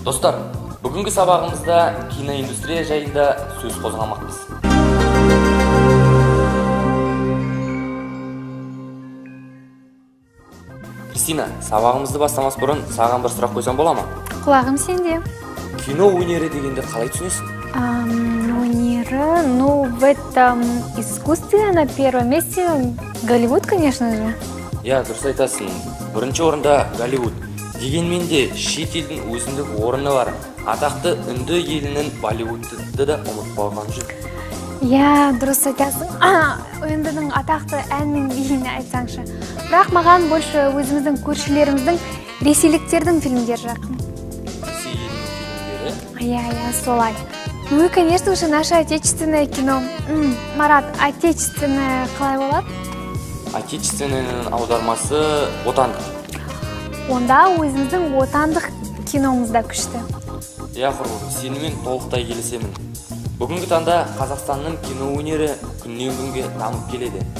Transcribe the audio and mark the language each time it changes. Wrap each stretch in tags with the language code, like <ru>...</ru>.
<kk>Достар, бүгінгі сабағымызда киноиндустрия жайында сөз қозғамақпыз. Кристина, сабағымызды бастамас бұрын саған бір сұрақ қойсам бола ма? Құлағым сенде. Кино өнері дегенде қалай түсінесің?</kk> <ru>Өнері, в этом искусстве на первом месте Голливуд, конечно же.</ru> <kk>Дұрыс айтасың. Бірінші орында Голливуд. Дегенмен де шет елдің өзіндік орны бар. Атақты үнді елінің Болливудты да ұмытпаған жүр. Дұрыс айтасың. Үндінің атақты әннің биін айтсаңшы. Бірақ маған больше өзіміздің көршілеріміздің ресейліктердің фильмдері жақын. Ресей елінің фильмдері? Солай.</kk> <ru>Ну и, конечно же, наше отечественное кино.</ru> <kk>Марат, отечественное қалай болады? Отечественный аудармасы отандық. Онда өзіміздің отандық киномызда күшті. Құрбым, сенімен толықтай келісемін. Бүгінгі таңда Қазақстанның кино өнері күннен күнге дамып келеді.</kk>